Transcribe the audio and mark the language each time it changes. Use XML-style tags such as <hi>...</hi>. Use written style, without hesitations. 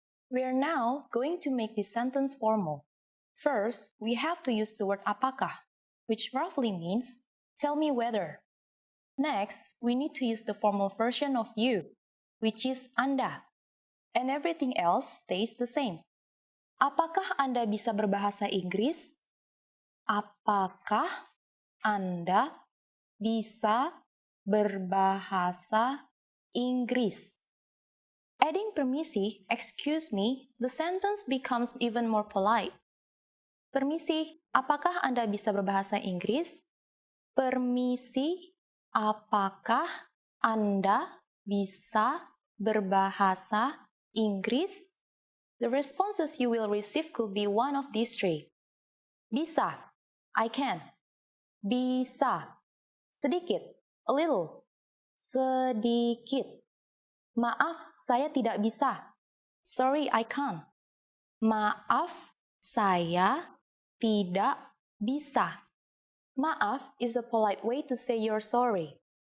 <en>We are now going to make this sentence formal. First, we have to use the word apakah, which roughly means tell me whether. Next, we need to use the formal version of you, which is Anda. And everything else stays the same.</en> <id>Apakah Anda bisa berbahasa Inggris? Apakah Anda bisa berbahasa Inggris?</id> <en>Adding permisi, excuse me, the sentence becomes even more polite.</en> <id>Permisi, apakah Anda bisa berbahasa Inggris? Permisi, apakah Anda bisa berbahasa Inggris?</id> <en>The responses you will receive could be one of these three.</en> <id>Bisa,</id> <en>I can.</en> <id>Bisa, sedikit,</id> <en>a little.</en> <id>Sedikit. Maaf, saya tidak bisa.</id> <en>Sorry, I can't.</en> <id>Maaf, saya tidak bisa.</id> <en>Maaf is a polite way to say you're sorry.</en>